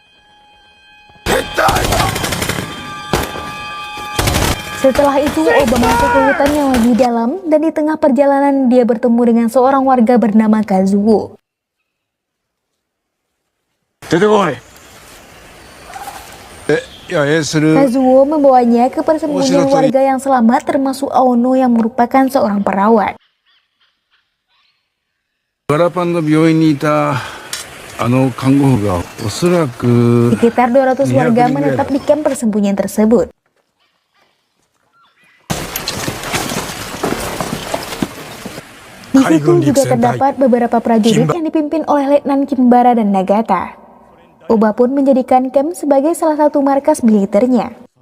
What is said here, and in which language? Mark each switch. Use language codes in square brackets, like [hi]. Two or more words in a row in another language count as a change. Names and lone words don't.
[id] Setelah itu, Oba masuk ke hutan yang lebih dalam dan di tengah perjalanan dia bertemu dengan seorang warga bernama Kazuo. Kazuo membawanya ke persembunyian warga yang selamat termasuk Aono yang merupakan seorang perawat. [ja] ガラパンの病院にいた看護婦がおそらく [id] Sekitar 200 warga menetap di kamp persembunyian tersebut. Di situ juga terdapat beberapa prajurit yang dipimpin oleh Letnan Kinbara dan Nagata. Oba pun menjadikan camp sebagai salah satu markas militernya.